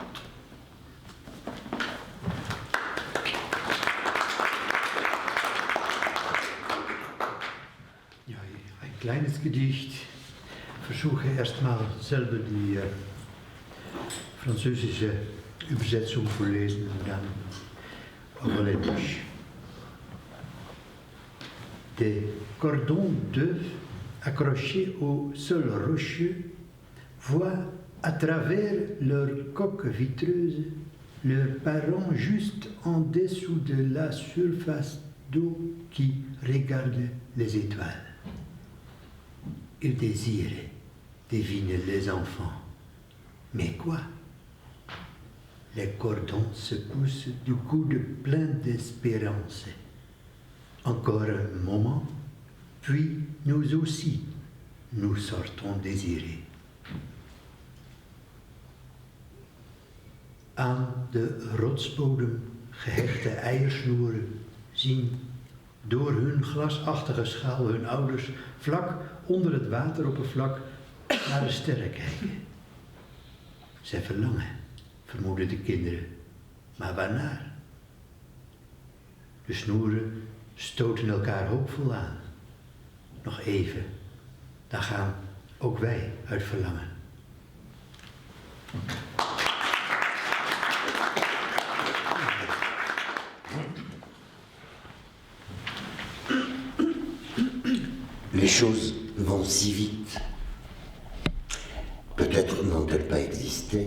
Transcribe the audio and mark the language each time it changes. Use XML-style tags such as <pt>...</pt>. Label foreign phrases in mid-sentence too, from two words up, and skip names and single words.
<de>Ja, ein kleines Gedicht. Versuche erstmal selber die französische Übersetzung vorzulesen und dann auf Holländisch.</de> <fr>Des cordons d'œufs accrochés au sol rocheux voient à travers leurs coques vitreuses leurs parents juste en dessous de la surface d'eau qui regarde les étoiles. Ils désirent deviner les enfants. Mais quoi? Les cordons se poussent du coude plein d'espérance. Encore un moment, puis nous aussi, nous sortons désirés.</fr> <nl>Aan de rotsbodem gehechte eiersnoeren zien door hun glasachtige schaal hun ouders vlak onder het wateroppervlak naar de sterren kijken. Zij verlangen, vermoeden de kinderen, maar waarnaar? De snoeren stoten elkaar hoopvol aan. Nog even, dan gaan ook wij uit verlangen.</nl> <fr>Les choses vont si vite. Peut-être n'ont-elles pas existé.</fr>